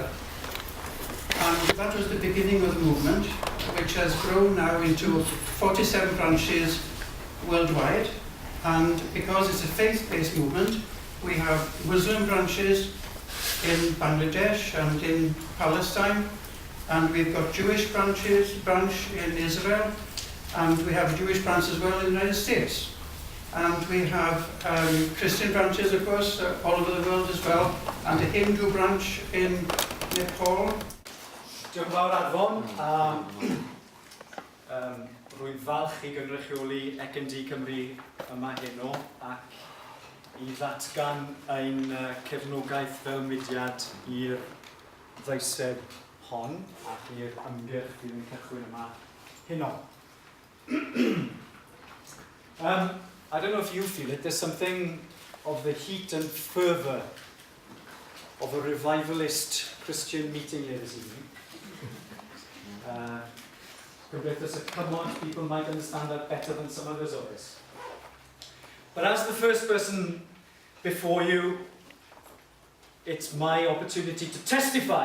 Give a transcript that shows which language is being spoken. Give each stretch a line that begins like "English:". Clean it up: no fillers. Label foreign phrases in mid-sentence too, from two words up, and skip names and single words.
English: And that was the beginning of the movement, which has grown now into 47 branches worldwide, and because it's a faith-based movement, we have Muslim branches in Bangladesh and in Palestine, and we've got Jewish branch in Israel, and we have a Jewish branch as well in the United States. And we have Christian branches, of course, all over the world as well, and a Hindu branch in Nepal.
Welsh: Diolch yn fawr Adfon. Rwy'n falch I gynrychioli ECND Cymru yma heno ac I ddatgan ein cefnogaeth fel mudiad i'r ddeiseb hon ac i'r ymgyrch fydd yn cychwyn yma heno.
English: I don't know if you feel it, there's something of the heat and fervour of a revivalist Christian meeting here this evening. There's a cymod, people might understand that better than some others of us. But as the first person before you, it's my opportunity to testify.